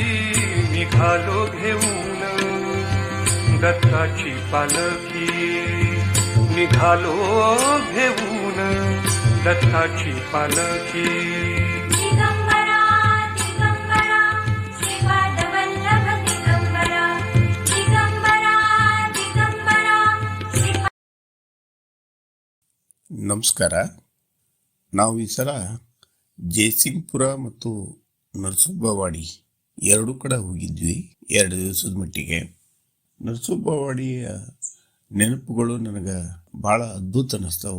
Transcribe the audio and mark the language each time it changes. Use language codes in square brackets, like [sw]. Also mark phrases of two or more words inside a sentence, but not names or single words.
[mr] निघालो घेऊन दत्ताची पालखी, निघालो घेऊन दत्ताची पालखी. दिगंबरा दिगंबरा श्रीपादवल्लभ दिगंबरा, दिगंबरा दिगंबरा श्रीपाद. [kn] ನಮಸ್ಕಾರ. ನಾವು ಈ ಸಲ ಜಯಸಿಂಗ್ಪುರ ಮತ್ತು ನರಸೋಬವಾಡಿ ಎರಡೂ ಕಡೆ ಹೋಗಿದ್ವಿ 2 ದಿವಸದ ಮಟ್ಟಿಗೆ. ನರಸೋಬವಾಡಿಯ ನೆನಪುಗಳು ನನಗೆ ಭಾಳ ಅದ್ಭುತ ಅನ್ನಿಸ್ತಾವೆ.